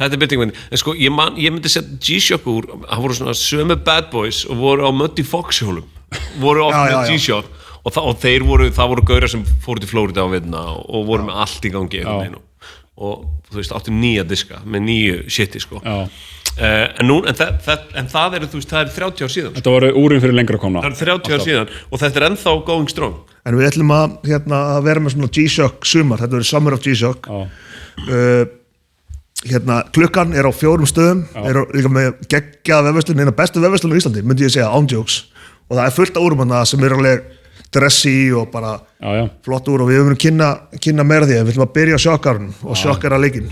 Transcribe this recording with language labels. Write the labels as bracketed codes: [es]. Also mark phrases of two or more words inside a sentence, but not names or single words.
[is] Þetta er byrtingamyndin, en sko ég myndi setja G-Shock úr, það voru svona sömu [en] bad boys [is] og voru á Muddy Fox hjólum voru oft með G-Shock og það voru gaurar sem fóru til Flórida á veitna og voru með allt í gangi og þú veist, áttu 9 diska með 9 shiti sko en það er þú veist, það er 30 ár síðan þetta voru úrin fyrir lengra komna það er 30 ár síðan og þetta er ennþá [en] going strong [is] en við ætlum að vera með svona G-Shock sumar, þetta verður [en] Summer of G-Shock [is] klukkan er á 4 stöðum, er líka með geggjaða vefverslun, eina bestu vefverslun á Íslandi, myndi ég segja, ándjóks, og það er fullt af úrum hana sem er alveg dressy og bara flott úr og við höfum kynna meira því, við ætlum að byrja á sjokkarinn og sjokkara leikinn.